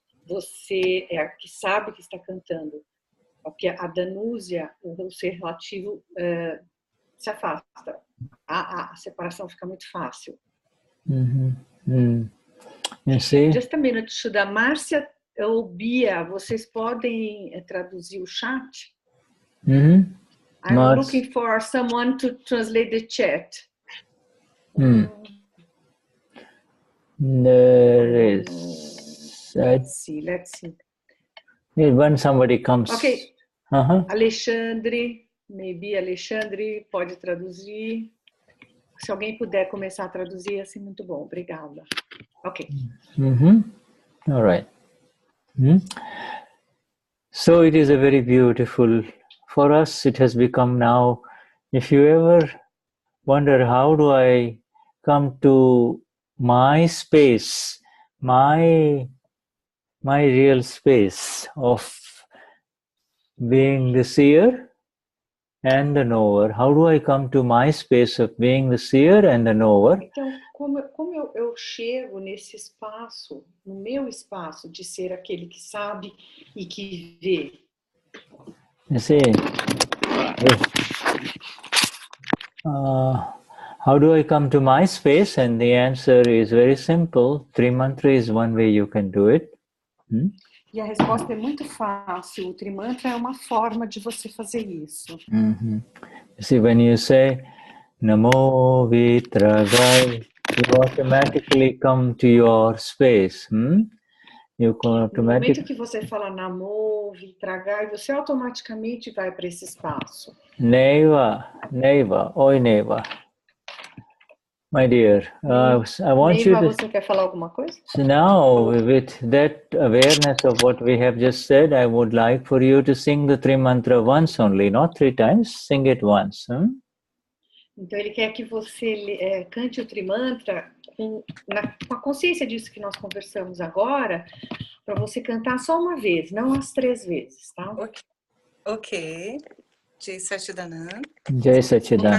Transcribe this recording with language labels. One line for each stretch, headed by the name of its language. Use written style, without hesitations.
Portuguese: Você é a que sabe que está cantando. Porque a danúsia, o ser relativo, se afasta. A separação fica muito fácil.
English: You see? Just a minute, Shuddha.
Portuguese: Marcia ou Bia, vocês podem traduzir o chat?
English: I'm looking for someone to translate the chat. There is. Let's see. When somebody comes. Ok.
Portuguese: Alexandre,
English: maybe
Portuguese: Alexandre pode traduzir. Se alguém puder começar a traduzir, assim, muito bom. Obrigada. Ok.
English: All right. So it is a very beautiful, for us it has become now, if you ever wonder how do I come to my space, my real space of being the seer and the knower, how do I come to my space of being the seer and the knower?
Portuguese: Então, como eu chego nesse espaço, no meu espaço de ser aquele que sabe e que vê?
English: You see, how do I come to my space? And the answer is very simple. Trimantra is one way you can do it.
Portuguese: E a resposta é muito fácil. O trimantra é uma forma de você fazer isso.
English: You see, when you say Namo Vitragai, you automatically come to your space.
Portuguese: No momento que você fala Namo Vitragai, você automaticamente vai para esse espaço.
English: Neva,
Portuguese: oi
English: Neva. My dear, I want Neva, you to...
Portuguese: você quer falar alguma coisa?
English: So now, with that awareness of what we have just said, I would like for you to sing the Trimantra once only, not 3 times. Sing it once.
Portuguese: Então, ele quer que você cante o Trimantra com a consciência disso que nós conversamos agora, para você cantar só uma vez, não as 3 vezes, tá?
English: Ok. Jai Satchidanand. Jai Satchidanand.